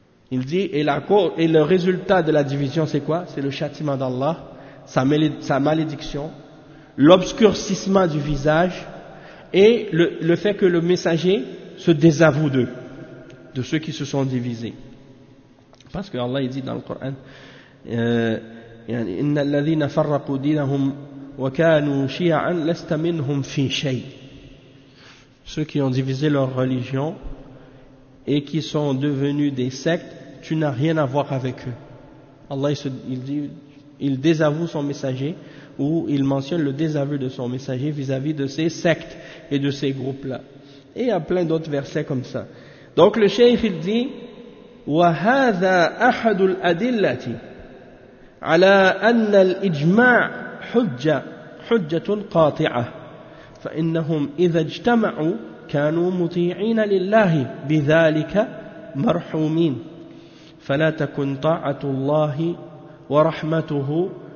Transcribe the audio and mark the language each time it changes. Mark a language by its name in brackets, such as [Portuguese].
[French] Il dit, et le résultat de la division, c'est quoi? C'est le châtiment d'Allah, sa malédiction, l'obscurcissement du visage, et le fait que le messager se désavoue d'eux, de ceux qui se sont divisés. Parce que Allah, il dit dans le Coran, [Arabic] إن الذين فرقوا دينهم وكانوا شيعا لست منهم في شيء. [French] Ceux qui ont divisé leur religion et qui sont devenus des sectes, tu n'as rien à voir avec eux. Allah il désavoue son messager, ou il mentionne le désaveu de son messager vis-à-vis de ces sectes et de ces groupes-là. Et il y a plein d'autres versets comme ça. Donc le cheikh il dit [Arabic] وهذا احد الادله على ان الاجماع حجة قاطعة فإنهم إذا اجتمعوا كانوا مطيعين لله بذلك مرحومين فلا تكن طاعة الله ورحمته